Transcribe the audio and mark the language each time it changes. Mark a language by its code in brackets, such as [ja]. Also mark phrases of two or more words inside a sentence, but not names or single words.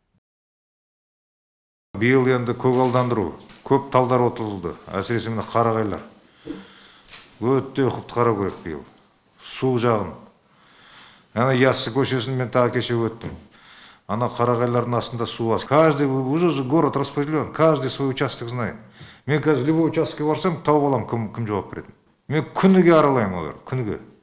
[kk] Биыл енді көгалдандыру көп талдар отырылды. Әсіресе міне қарағайлар. Өтте ұқыпты қарау керек биыл. Су жағын. Ана Яссы көшесін мен тағы кеше өттім. Ана қарағайлардың астында су аз. [ru] Каждый, уже город распределен, каждый свой участок знает. [kk] Мен қазір [ru] любой участокке [kk] барсам, тауып алам, кім жауап береді. Мен күніге аралаймын олар, күніге.